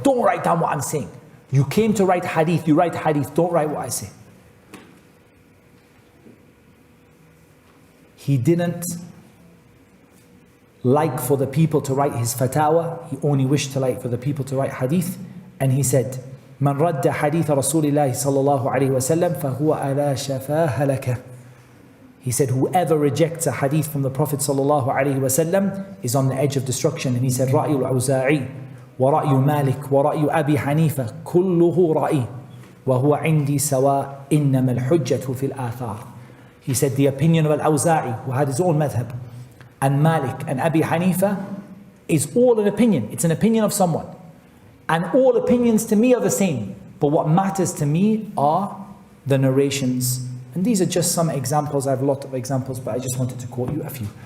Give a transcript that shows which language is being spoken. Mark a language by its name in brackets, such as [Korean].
[English] Don't write down what I'm saying. You came to write hadith, you write hadith, don't write what I say. He didn't like for the people to write his fatawa, he only wished to like for the people to write hadith. And he said, [Arabic] من رد حديث رسول الله صلى الله عليه وسلم فهو على شفا هلكة. [English] He said, whoever rejects a hadith from the Prophet صلى الله عليه وسلم is on the edge of destruction. And he said, [Arabic] رأي الأوزاعي ورأي مالك ورأي أبي حنيفة كله رأي وهو عندي سواء إنما الحجة في الآثار. [English] He said, the opinion of Al-Awza'i, who had his own madhab, and Malik and Abi Hanifa is all an opinion. It's an opinion of someone. And all opinions to me are the same. But what matters to me are the narrations. And these are just some examples. I have a lot of examples, but I just wanted to quote you a few.